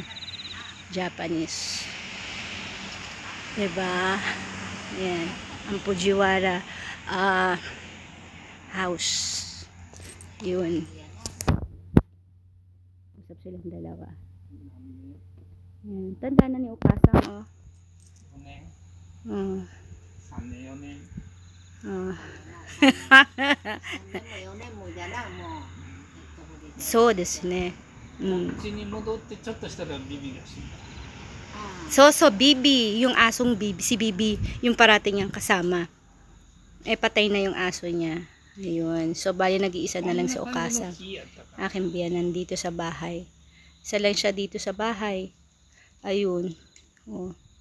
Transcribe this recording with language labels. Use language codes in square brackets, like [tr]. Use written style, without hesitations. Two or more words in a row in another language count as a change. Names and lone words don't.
[tl] Japanese. Diba? Yan. Ang Fujiwara house. Yun. Usap silang dalawa. Yan. Tanda na ni Ukasang, oh. Oh. [ja] 3年4年 Oh. そうですね。うちに戻ってちょっとしたらビビが死んだ。 [tl] So, Bibi, yung asong Bibi, si Bibi, yung parating niyang kasama. Eh, patay na yung aso niya. Ayun. So, bali nag-iisa na lang si Okasa. Aking biyanan dito sa bahay. Isa lang siya dito sa bahay. Ayun. Oh.